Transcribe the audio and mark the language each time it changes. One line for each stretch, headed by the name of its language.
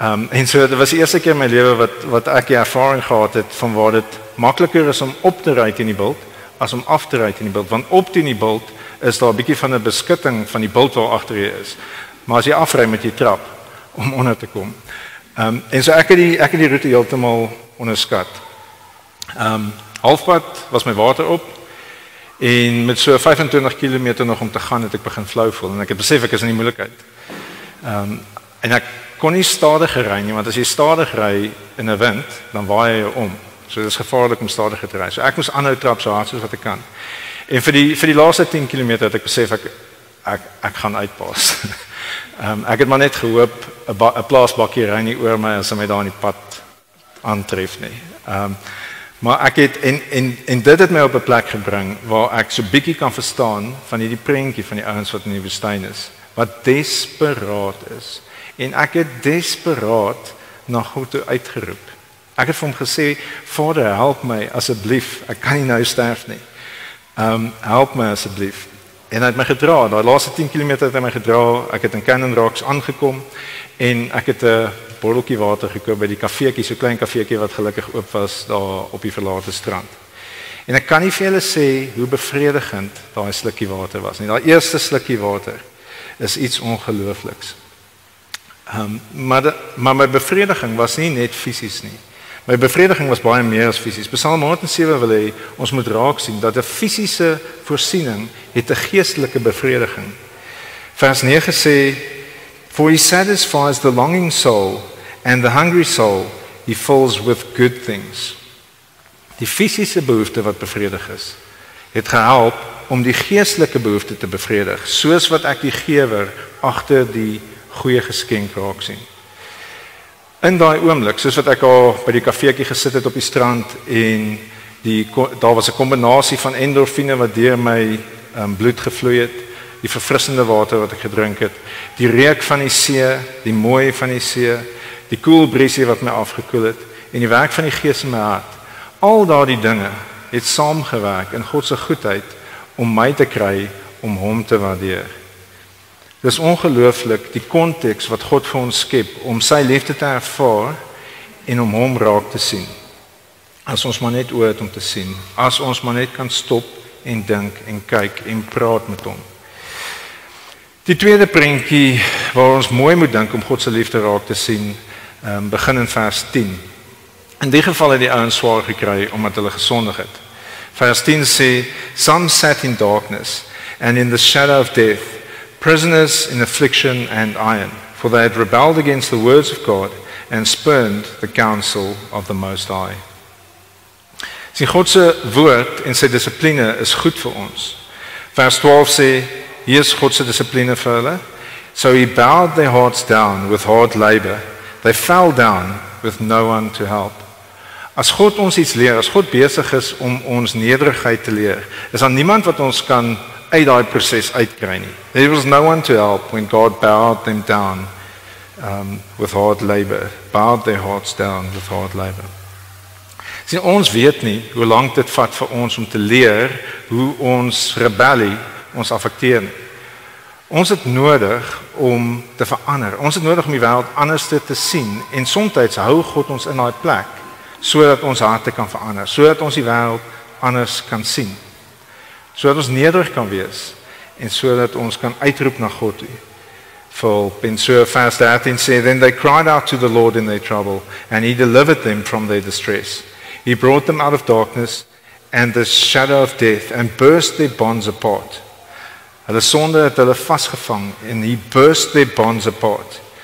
Afrikaans: En so dit was die eerste keer in my lewe wat ek die ervaring gehad het van waar dit makliker is om op te ry teen die bult as om af te ry teen die bult, want op teen die bult is daar 'n bietjie van 'n beskutting van die bult waar agter jy is. Maar as jy afry met jy trap om onder te kom. En so ek het die roete heeltemal onderskat. Halfpad was my water op en met so 25 km nog om te gaan het ek begin flou voel en ek het besef ek is in die moeilikheid. En ek kon nie stadiger ry nie want as jy stadig ry in 'n wind dan waai jy om. So dit is gevaarlik om stadiger te ry. So ek moes aanhou trap so hard soos wat ek kan. En vir die laaste 10 km het ek besef ek gaan uitpas. Ek het maar net gehoop 'n plaasbakkie ry nie oor my as hy my daar in die pad aantref nie. Maar ek het en dit het my op 'n plek gebring waar ek so bietjie kan verstaan van hierdie prentjie van die ouens wat in die woestyn is, wat desperaat is. En ek het desperaat na God toe uitgeroep. Ek het vir hom gesê, Vader, help my asseblief. Ek kan nie nou sterf nie. Help my asseblief. En hy het my gedra, daai laaste 10 km het hy my gedra, ek het in Cannon Rocks aangekom en ek het 'n botteltjie water gekoop by die kafeetjie, so klein kafeetjie wat gelukkig oop was daar op die verlate strand. En ek kan nie vir julle sê hoe bevredigend daai slukkie water was nie. Daai eerste slukkie water is iets ongeloofliks. Maar my bevrediging was nie net fisies nie. My bevrediging was baie meer as fisies. Psalm 107 wil hê ons moet raak sien dat 'n fisiese voorsiening het 'n geestelike bevrediging. Vers 9 sê,
English: For he satisfies the longing soul and the hungry soul he fills with good things.
Afrikaans: Die fisiese behoefte wat bevredig is, het gehelp om die geestelike behoefte te bevredig, soos wat ek die gewer agter die goeie geskenk raak sien. In daai oomblik, soos wat ek al by die kafeetjie gesit het op die strand en daar was 'n kombinasie van endorfine wat deur my bloed gevloei het, die verfrissende water wat ek gedrink het, die reuk van die see, die mooi van die see, die koel briesie wat my afgekoel het en die werk van die Gees in my hart. Al daardie dinge het saamgewerk in God se goedheid om my te kry om hom te waardeer. Dis ongelooflik die konteks wat God vir ons skep om sy liefde te ervaar en om hom raak te sien. As ons maar net oor het om te sien, as ons maar net kan stop en dink en kyk en praat met hom. Die tweede prentjie waar ons mooi moet dink om God se liefde raak te sien, begin in vers 10. In die geval het die ouens swaar gekry omdat hulle gesondig het. Vers 10 sê,
English: Some sat in darkness and in the shadow of death, prisoners in affliction and iron, for they had rebelled against the words of God and spurned the counsel of the Most High.
Afrikaans: Sien, God se woord en sy dissipline is goed vir ons. Vers 12 sê, hier is God se dissipline vir hulle.
English: So he bowed their hearts down with hard labor. They fell down with no one to help.
Afrikaans: As God ons iets leer, as God besig is om ons nederigheid te leer, is daar niemand wat ons kan uit daai proses uitkry nie.
English: There was no one to help when God bowed them down with hard labor, bowed their hearts down with hard labor.
Afrikaans: Sien, ons weet nie hoe lank dit vat vir ons om te leer hoe ons rebellie ons affekteer nie. Ons het nodig om te verander. Ons het nodig om die wêreld anders te sien en soms hou God ons in daai plek sodat ons harte kan verander, sodat ons die wêreld anders kan sien. Sodat ons nederig kan wees en sodat ons kan uitroep na God toe. Vir in so vers 13 sê,
English: then they cried out to the Lord in their trouble and he delivered them from their distress. He brought them out of darkness and the shadow of death and burst their bonds apart.
Afrikaans: Hulle sonde het hulle vasgevang
English: and he burst their bonds apart.